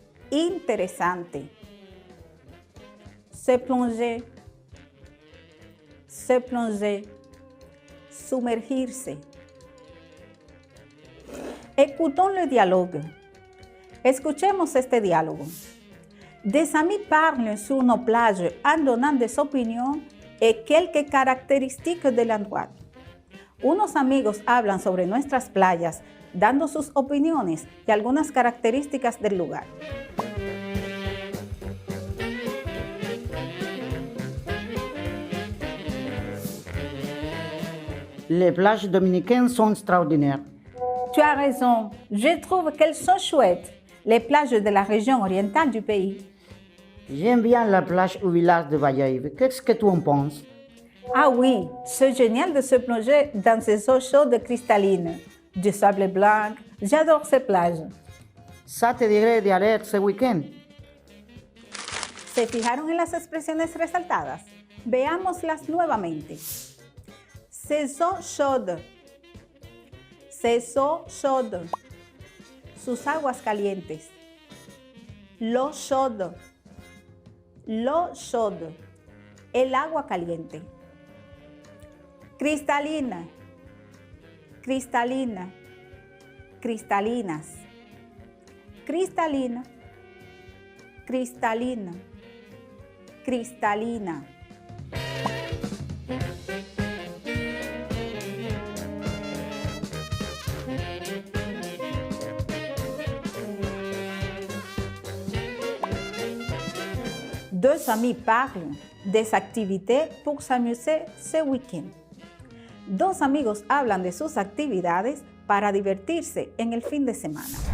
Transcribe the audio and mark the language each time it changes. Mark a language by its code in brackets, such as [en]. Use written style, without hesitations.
[fr] Interesante. Se plonger. Se plonger. [es] Sumergirse. [fr] Écoutons le dialogue. [es] Escuchemos este diálogo. [fr] Des amis parlent sur nos plages en donnant des opinions et quelques caractéristiques de l'endroit. [es] Unos amigos hablan sobre nuestras playas, dando sus opiniones y algunas características del lugar. [fr] Les plages dominicaines sont extraordinaires. Tu as raison, je trouve qu'elles sont chouettes, les plages de la région orientale du pays. J'aime bien la plage au village de Bayahibe. Qu'est-ce que tu en penses? Ah oui, c'est génial de se plonger dans ces eaux chaudes cristallines, du sable blanc, j'adore ces plages. Ça te dirait d'y aller ce week-end. [es] ¿Se fijaron en las expresiones resaltadas? Veámoslas nuevamente. [fr] Ces eaux chaudes. Ses eaux chaudes. [es] Sus aguas calientes. [fr] L'eau chaude. L'eau chaude. [es] El agua caliente. Cristalina. Cristalina. Cristalinas. Cristalina. Cristalina. Cristalina. [fr] Deux amis parlent des activités pour s'amuser ce week-end. [es] Dos amigos hablan de sus actividades para divertirse en el fin de semana.